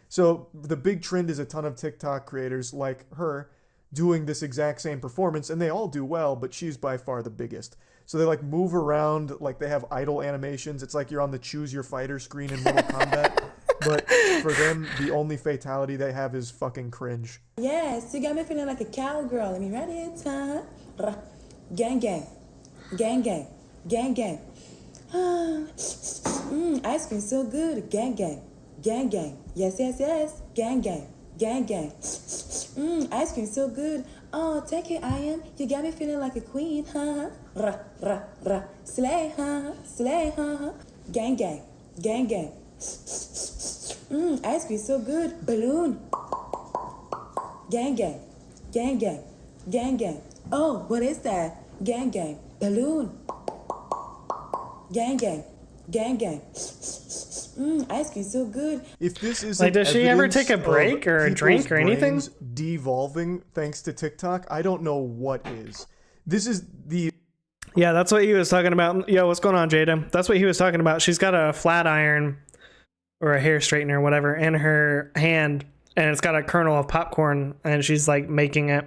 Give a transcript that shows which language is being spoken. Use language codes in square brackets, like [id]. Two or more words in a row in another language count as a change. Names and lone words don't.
[en] So the big trend is a ton of TikTok creators like her doing this exact same performance, and they all do well, but she's by far the biggest. So they like move around, like they have idle animations. It's like you're on the choose your fighter screen in Mortal Kombat. But for them, the only fatality they have is fucking cringe. Yes, you got me feeling like a cowgirl. Let me read it, huh? Gang gang. Gang gang. Gang gang. Ice cream so good. Gang gang. Gang gang. Yes, yes, yes. Gang gang. Gang gang. Ice cream so good. Oh, take it, I am. You got me feeling like a queen, huh? Slay, huh? Slay, huh? Gang gang. Gang gang. Ice cream so good. Balloon. Gang gang. Gang gang. Gang gang. Oh, what is that? Gang gang. Balloon. Gang gang. Gang gang. Ice cream so good. If this is like, does she ever take a break or a drink or anything? Devolving thanks to TikTok, I don't know what is. This is the... Yeah, that's what he was talking about. Yo, what's going on, Jada? That's what he was talking about. She's got a flat iron or a hair straightener or whatever in her hand, and it's got a kernel of popcorn, and she's like making it.